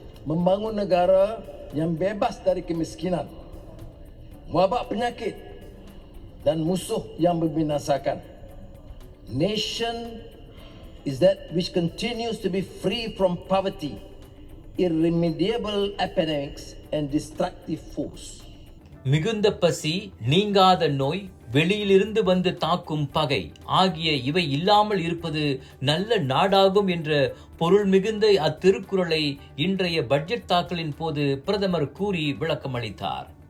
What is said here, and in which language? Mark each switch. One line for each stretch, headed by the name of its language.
Malay: Membangun negara yang bebas dari kemiskinan, wabak penyakit dan musuh yang membinasakan.
English: nation is that which continues to be free from poverty, irremediable epidemics and destructive force.
Tamil: மிகுந்த பசி, நீங்காத நோய், வெளியிலிருந்து வந்து தாக்கும் பகை ஆகிய இவை இல்லாமல் இருப்பது நல்ல நாடாகும் என்ற பொருள் மிகுந்த அத்திருக்குறளை இன்றைய பட்ஜெட் தாக்கலின் போது பிரதமர் கூறி விளக்கமளித்தார்.